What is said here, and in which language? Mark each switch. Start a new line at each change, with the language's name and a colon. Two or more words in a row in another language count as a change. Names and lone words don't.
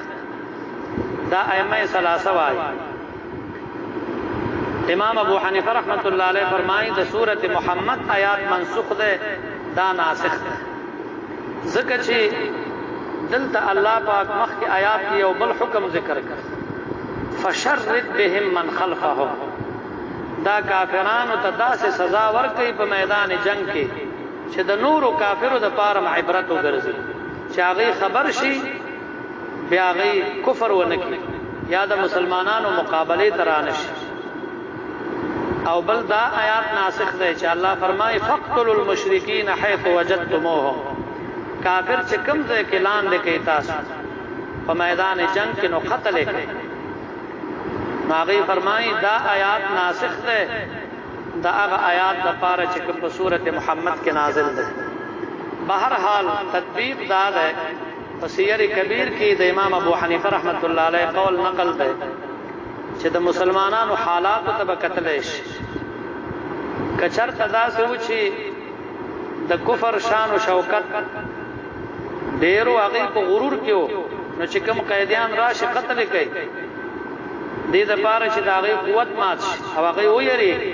Pashto: دا ائمه ثلاثه وايي. امام ابو حنیفه
Arabic: رحمت الله علیه
Pashto: فرمایي د سورته محمد آیات منسوخ ده دا ناسخ ده، ځکه چې دلته الله پاک مخکې آیات کې یو بل حکم ذکر کړ
Arabic: فشرد بهم من خلفهم،
Pashto: دا کافرانو ته داسې سزا ورکړي په میدان جنگ کې چې د نورو کافرو د پاره عبرت وګرځي، چې هغه خبر شي بیا هغه کفر ونه کړي یا د مسلمانانو مقابله ترانه شي. او بل دا آیات ناسخ ده چې الله فرمایي
Arabic: فقتلوا المشرکین حيث وجدتموهم،
Pashto: کافر چې کوم ځای کې لاندې کوي تاسو په میدان جنگ کې نو قتل کړئ. هغه فرمایي دا آیات ناسخ ده دا هغه آیات د پاره چې په سورته محمد کې نازل ده. بهر حال تطبیق دا ده په سیر کبیر کې د امام ابو حنیفه
Arabic: رحمت الله علیه
Pashto: قول نقل ده چې د مسلمانانو حالات ته به قتل شي، کچر تدا سو چې د کفر شان او شوکت ډیرو هغه په غرور کې نو چې کوم قیدیان راشي قتل کوي دې د پاره چې دا هغه قوت مات شي او هغه ويري